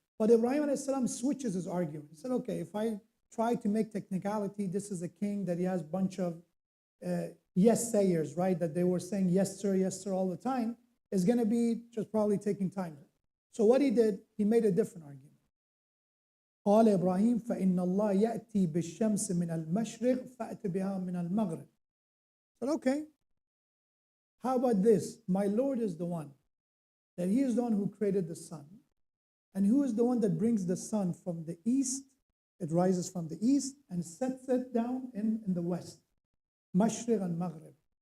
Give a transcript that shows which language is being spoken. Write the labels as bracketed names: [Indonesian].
[English] But Ibrahim alayhi salam switches his argument. He said, okay, if I try to make technicality, this is a king that he has a bunch of yes sayers, right? That they were saying yes sir all the time, is going to be just probably taking time. So what he did, he made a different argument. [Arabic] قال إبراهيم فإن الله يأتي بالشمس من المشرق فأت بها من المغرب. [English] Said, okay, how about this? My Lord is the one, that he is the one who created the sun. And who is the one that brings the sun from the east? It rises from the east and sets it down in the west. Mashriq and Maghrib.